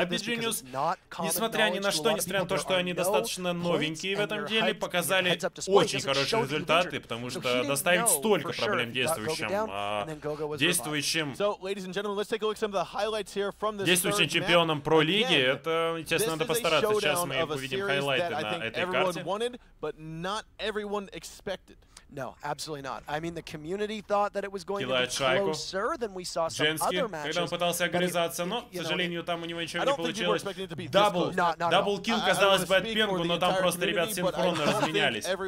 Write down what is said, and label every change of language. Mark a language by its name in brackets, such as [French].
[Russian] А beGenius, несмотря ни на что, несмотря на то, что они достаточно новенькие в этом деле, показали очень хорошие результаты, потому что доставить столько проблем действующим действующим чемпионом Про-лиги. Это, естественно, надо постараться. Сейчас мы увидим хайлайты на этой карте. [English] No, absolutely not. I mean, the community thought that it was going to be closer than we saw some other matches. [Russian] Когда он пытался огрызаться, но, к сожалению, там у него ничего не получилось. Даблкил, казалось бы, от Пенгу, но там просто ребят синхронно разменялись.